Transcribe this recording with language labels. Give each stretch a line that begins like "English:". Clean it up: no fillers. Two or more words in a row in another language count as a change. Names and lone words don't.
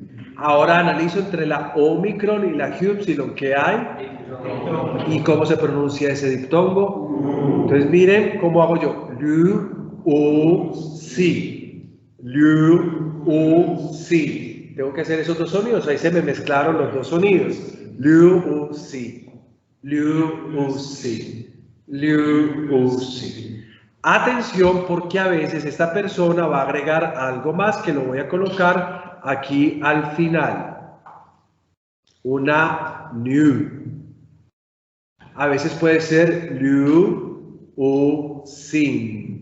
Spanish: Ahora analizo entre la Omicron y la Ypsilon que hay. ¿Y cómo se pronuncia ese diptongo? Entonces miren cómo hago yo. LU, U, si. LU, U, si. Tengo que hacer esos dos sonidos, ahí se me mezclaron los dos sonidos. Liu, u, si. Liu, u, si. Liu, u, si. Atención porque a veces esta persona va a agregar algo más que lo voy a colocar aquí al final. Una new. A veces puede ser liu, u, sin.